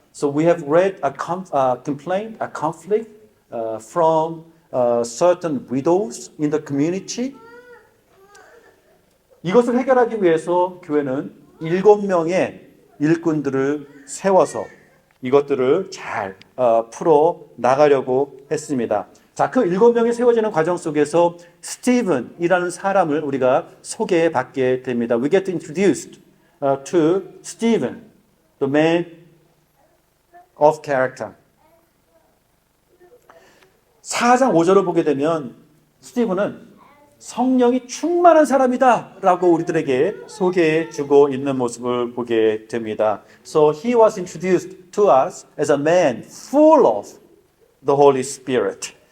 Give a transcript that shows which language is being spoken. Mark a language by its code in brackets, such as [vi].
[en] So we have read a complaint, a conflict from certain widows in the community. [ko] 이것을 해결하기 위해서 교회는 7명의 일꾼들을 세워서 이것들을 잘 풀어 나가려고 했습니다. 자, 그 7명이 세워지는 과정 속에서 스티븐이라는 사람을 우리가 소개해 받게 됩니다. We get introduced to Stephen, the man of character. 4장 5절을 보게 되면 스티븐은 성령이 충만한 사람이다 라고 우리들에게 소개해 주고 있는 모습을 보게 됩니다. [en] So he was introduced to us as a man full of the Holy Spirit.